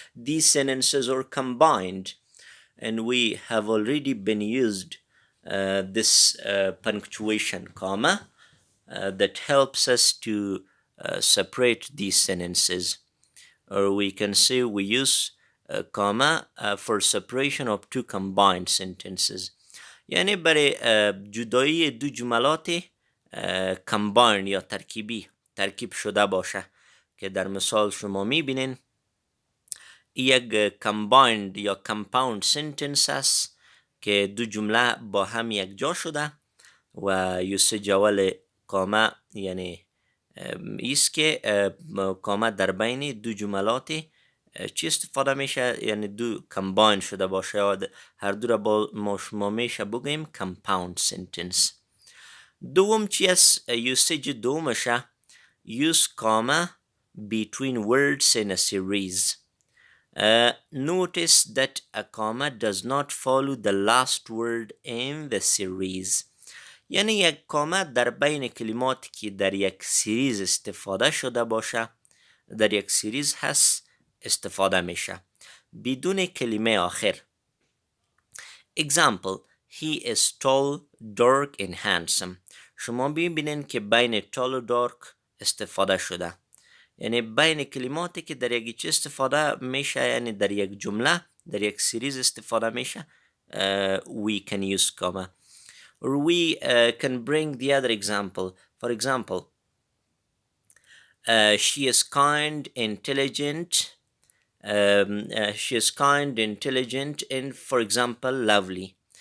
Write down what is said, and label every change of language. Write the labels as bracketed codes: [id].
[en] These sentences are combined, and we have already been used this punctuation comma that helps us to separate these sentences. Or we can say we use comma for separation of two combined sentences. [fa] یعنی برای جدایی دو جملات کمباین یا ترکیب شده باشه که در مثال شما میبینین یک کمبایند یا کمپاوند سنتنس است که دو جمله با هم یک جا شده و یوسج اول کاما یعنی ایست که کاما در بین دو جملات چی استفاده میشه؟ یعنی دو کمباین شده باشه و هر دو را با شما میشه بگیم کمپاوند سنتنس. دوم چی است؟ یوسج دومشه [en] use comma between words in a series. Notice that a comma does not follow the last word in the series. [fa] یعنی یک کاما در بین کلماتی که در یک سریز استفاده شده باشه در یک سریز هست استفاده میشه بدون کلمه آخر. [en] Example, he is tall, dark and handsome. [fa] شما ببینین که بین tall و dark استفاده شده، یعنی بین کلماتی که در یک چیز استفاده میشه، یعنی در یک جمله در یک سریز استفاده میشه. [en] We can use comma. Or we can bring the other example. For example, she is kind, intelligent. She is kind, intelligent, and for example, lovely.